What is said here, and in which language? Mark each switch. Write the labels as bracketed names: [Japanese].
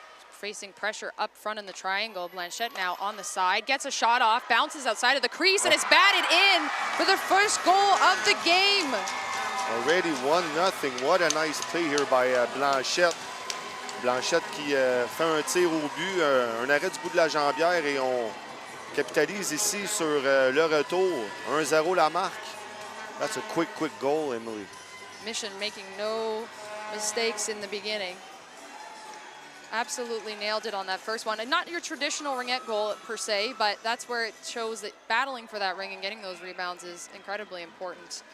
[English] Facing pressure up front in the triangle. Blanchette now on the side, gets a shot off, bounces outside of the crease, and is batted in for the first goal of the game. Already 1-0. What a nice play here by Blanchette. [French] Blanchette qui fait un tir au but, un arrêt du bout de la jambière et on capitalise ici sur le retour. 1-0 la marque. [English] That's a quick goal, Emily. Mission making no mistakes in the beginning. Absolutely nailed it on that first one. And not your traditional ringette goal per se, but that's where it shows that battling for that ring and getting those rebounds is incredibly important.